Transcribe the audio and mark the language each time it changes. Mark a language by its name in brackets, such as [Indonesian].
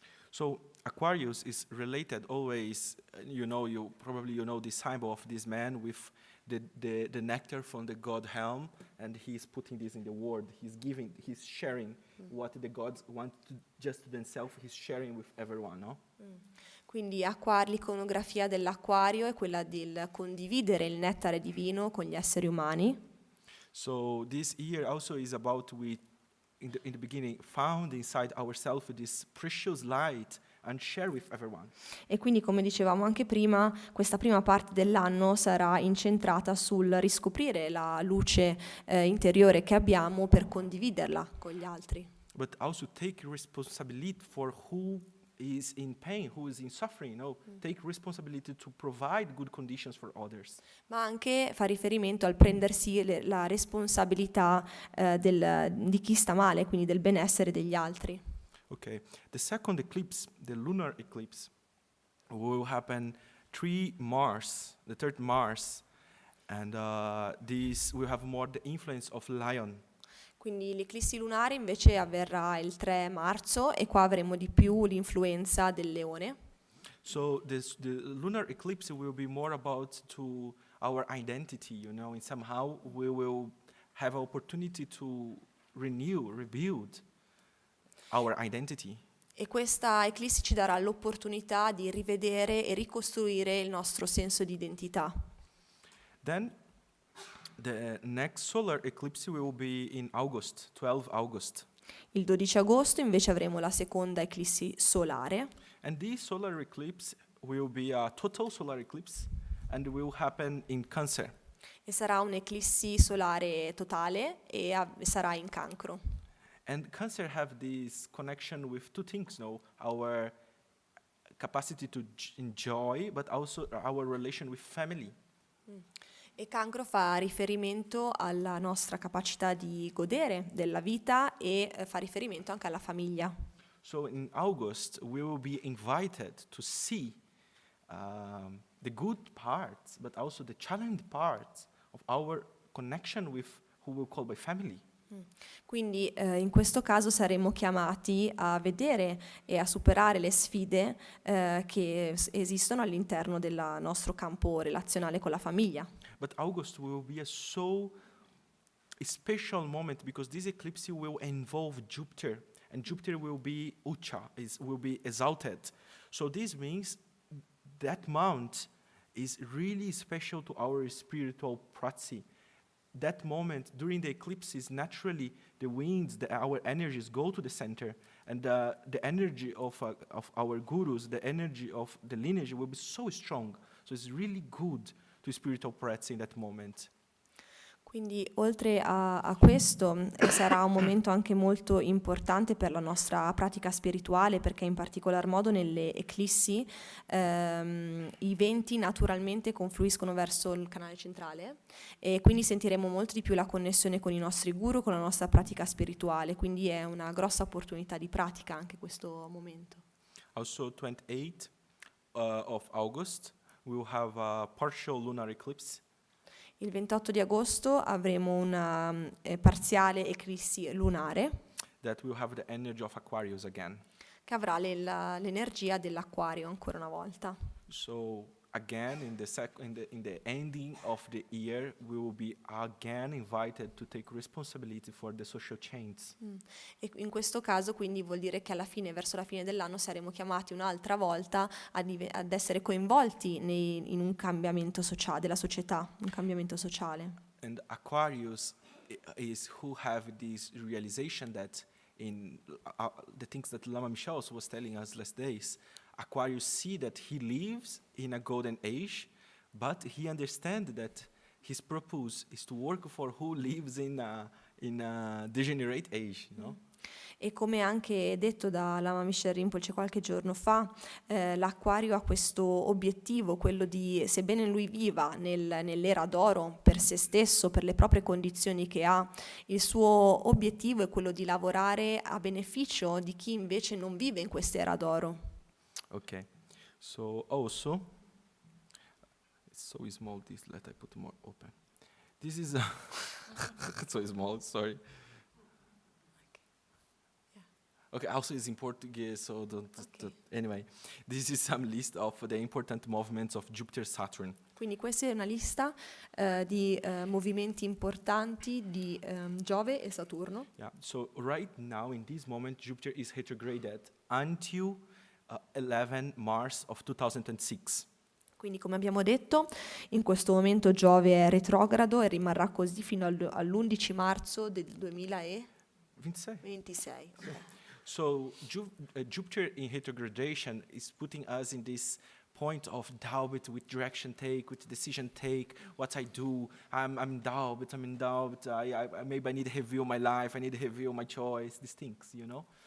[English] So Aquarius is related always, you probably know the symbol of this man with the nectar from the god helm, and he's putting this in the world. He's sharing what the gods want to just to themselves, he's sharing with everyone, no? [Italian] Quindi l'iconografia dell'acquario è quella del condividere il nettare divino con gli esseri umani. [English] So this year also is about in the beginning found inside ourselves this precious light and share with everyone. [Italian] E quindi, come dicevamo anche prima, questa prima parte dell'anno sarà incentrata sul riscoprire la luce interiore che abbiamo per condividerla con gli altri. [English] But also take responsibility for who is in pain, who is in suffering. Take responsibility to provide good conditions for others. [Italian] Ma anche fa riferimento al prendersi la responsabilità di chi sta male, quindi del benessere degli altri. [English] Okay. The second eclipse, the lunar eclipse, will happen 3 Mars, the 3rd Mars, and this will have more the influence of lion. [Italian] Quindi l'eclissi lunare invece avverrà il 3 marzo e qua avremo di più l'influenza del leone. [English] So the lunar eclipse will be more about to our identity, and somehow we will have opportunity to rebuild our identity. [Italian] E questa eclissi ci darà l'opportunità di rivedere e ricostruire il nostro senso di identità. [English] Then the next solar eclipse will be in August, 12 August. [Italian] Il 12 agosto invece avremo la seconda eclissi solare. [English] And this solar eclipse will be a total solar eclipse and will happen in Cancer. [Italian] E sarà un'eclissi solare totale e sarà in Cancro. [English] And Cancer have this connection with two things, no? Our capacity to enjoy, but also our relation with family. [Italian] E Cancro fa riferimento alla nostra capacità di godere della vita e fa riferimento anche alla famiglia. [English] So in August, we will be invited to see the good parts, but also the challenging parts of our connection with who we call by family. [Italian] Quindi in questo caso saremo chiamati a vedere e a superare le sfide che esistono all'interno del nostro campo relazionale con la famiglia. [English] But August will be a special moment because this eclipse will involve Jupiter, and Jupiter will be Ucha, will be exalted. So this means that month is really special to our spiritual practice. That moment during the eclipses, naturally the winds, our energies go to the center, and the energy of our gurus, the energy of the lineage will be so strong. So it's really good to spiritual practice in that moment. [Italian] Quindi oltre a questo sarà un momento anche molto importante per la nostra pratica spirituale, perché in particolar modo nelle eclissi i venti naturalmente confluiscono verso il canale centrale e quindi sentiremo molto di più la connessione con i nostri guru, con la nostra pratica spirituale, quindi è una grossa opportunità di pratica anche questo momento. [English] Also 28 of August, we will have a partial lunar eclipse. [Italian] Il 28 di agosto avremo una parziale eclissi lunare [English] That will have the energy of Aquarius again. [Italian] che avrà l'energia dell'acquario ancora una volta. [English] So again, in the ending of the year, we will be again invited to take responsibility for the social change. [Italian] E in questo caso quindi vuol dire che alla fine, verso la fine dell'anno, saremo chiamati un'altra volta ad essere coinvolti in un cambiamento sociale, della società, un cambiamento sociale. [English] And Aquarius is who have this realization that in the things that Lama Michel was telling us last days, Aquarius see that he lives in a golden age, but he understands that his purpose is to work for who lives in a degenerate age, you know? [Italian] E come anche detto da Lama Michel Rinpoche qualche giorno fa, l'Acquario ha questo obiettivo, quello di, sebbene lui viva nell'era d'oro per se stesso, per le proprie condizioni che ha, il suo obiettivo è quello di lavorare a beneficio di chi invece non vive in quest'era d'oro. [English] Okay, so also, it's so small this, let I put more open. This is, it's so small, sorry. Okay, also it's in Portuguese, so anyway, this is some list of the important movements of Jupiter-Saturn. [Italian] Quindi questa è una lista di movimenti importanti di Giove e Saturno. [English] Yeah, so right now in this moment Jupiter is retrograded until 11 March of 2006. [Italian] Quindi come abbiamo detto, in questo momento Giove è retrogrado e rimarrà così fino all'11 marzo del 2026. [English] Okay. So Jupiter in retrogradation is putting us in this point of doubt, with direction take, with decision take, what I do. I'm in doubt, maybe I need to review my life, I need to review my choice, these things, you know.